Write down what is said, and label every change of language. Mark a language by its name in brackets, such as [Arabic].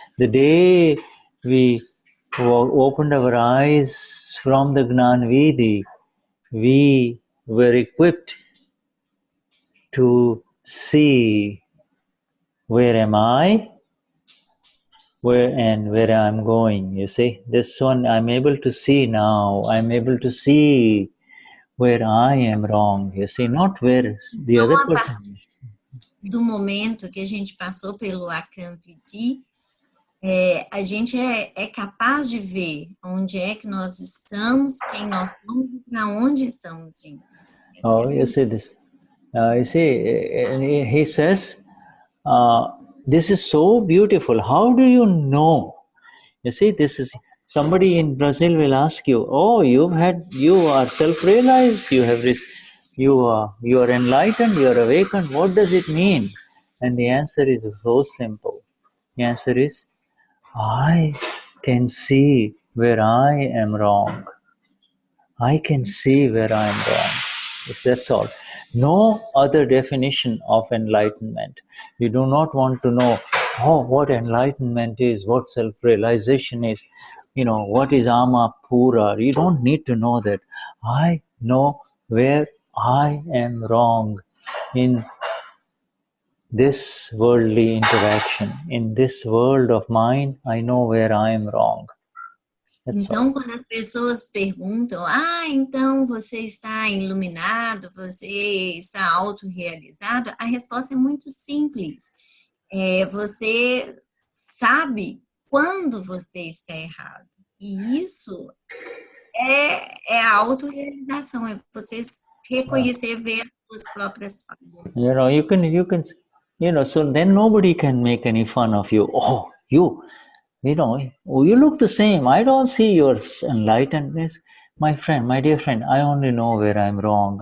[English] The day we opened our eyes from the Gnan Vidhi, we were equipped to see where am I, where I'm going. You see, this one I'm able to see now. I'm able to see where I am wrong. You see, not where the other person. [Portuguese] Do momento que a gente passou pelo Akram Vignan, a gente é capaz de ver onde é que nós estamos, quem nós somos e para onde estamos indo. [English] Oh, you see this. You see, he says, this is so beautiful. How do you know? You see, this is somebody in Brazil will ask you, oh, you are self-realized, you are enlightened, you are awakened. What does it mean? And the answer is so simple. The answer is, I can see where I am wrong. I can see where I am wrong. Yes, that's all. no other definition of enlightenment. You do not want to know, oh, what enlightenment is, what self-realization is, what is ama pura. You don't need to know that. I know where I am wrong in this worldly interaction. In this world of mine, I know where I am wrong. [Portuguese] Então, quando as pessoas perguntam, então você está iluminado, você está autorrealizado, a resposta é muito simples. Você sabe quando você está errado. E isso é a autorrealização, é você reconhecer, ver as suas próprias falhas. [English] You can, so then nobody can make any fun of you. Oh, you look the same. I don't see your enlightenedness. My dear friend, I only know where I'm wrong.